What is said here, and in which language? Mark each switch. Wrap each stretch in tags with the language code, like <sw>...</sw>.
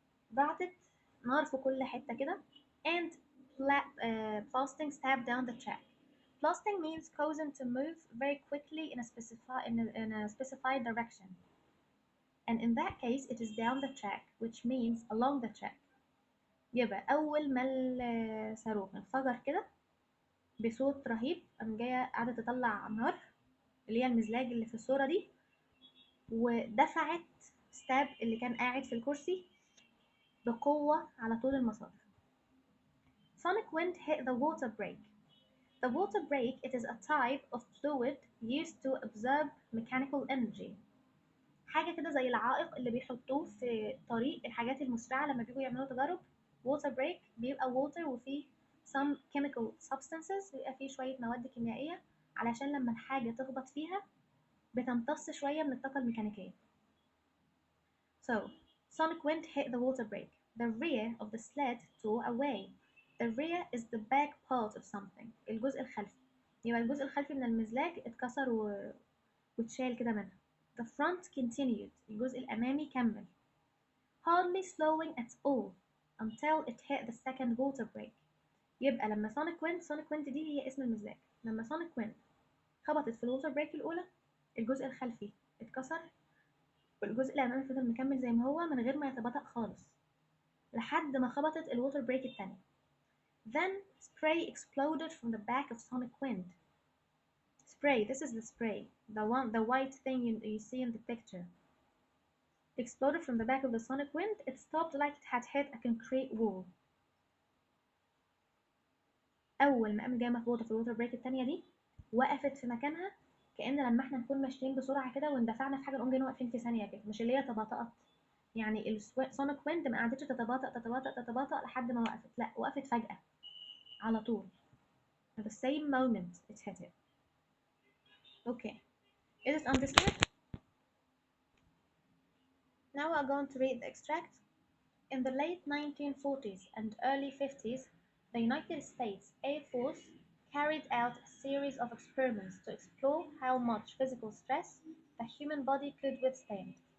<ar>بعتت نار في كل حتة كده.</ar> <en>And blasting Stab down the track. Blasting means causing to move very quickly in a specified direction. And in that case, it is down the track, which means along the track.</en> <ar>يبقى أول ما الصاروخ انفجر كده بصوت رهيب, قام جاية قاعدة تطلع نار اللي هي المزلاج اللي في الصورة دي, ودفعت ستاب اللي كان قاعد في الكرسي بقوة على طول المسار.</ar> <en>Sonic Wind hit the water brake. The water brake, it is a type of fluid used to absorb mechanical energy.</en> <ar>حاجة كده زي العائق اللي بيحطوه في طريق الحاجات المسرعة لما بيجوا يعملوا تجارب. water brake بيبقى water وفيه</ar> <en>some chemical substances,</en> <ar>بيبقى فيه شوية مواد كيميائية علشان لما الحاجة تخبط فيها بتمتص شوية من الطاقة الميكانيكية.</ar> <en>So, Sonic Wind hit the water brake. The rear of the sled tore away. The rear is the back part of something.</en> <ar>الجزء الخلفي. يبقى الجزء الخلفي من المزلاج اتكسر واتشال كده منها.</ar> <en>The front continued.</en> <ar>الجزء الأمامي كمل.</ar> <en>Hardly slowing at all until it hit the second water brake.</en> <ar>يبقى لما Sonic Wind دي هي اسم المزلاج. لما Sonic Wind خبطت في الووتر بريك الأولى, الجزء الخلفي اتكسر والجزء الأمامي فضل مكمل زي ما هو من غير ما يتباطأ خالص لحد ما خبطت الووتر بريك التانية.</ar> <en>Then spray exploded from the back of Sonic Wind. Spray, this is the spray, the white thing you see in the picture. Exploded from the back of the Sonic Wind. It stopped like it had hit a concrete wall.</en> <ar>أول ما قام جاي مخبوطة في الووتر بريك التانية دي, وقفت في مكانها كأن لما احنا نكون ماشيين بسرعة كده واندفعنا في حاجة نقوم جايين واقفين في ثانية كده, مش اللي هي تباطأت. يعني السونيك ويند ما قعدتش تتباطأ لحد ما وقفت, لا وقفت فجأة على طول.</ar> <en>At the same moment it hit it. Okay, is it understood? Now we're going to read the extract. In the late 1940s and early 50s, the United States Air Force carried out a series of experiments to explore how much physical stress the human body could withstand.</en>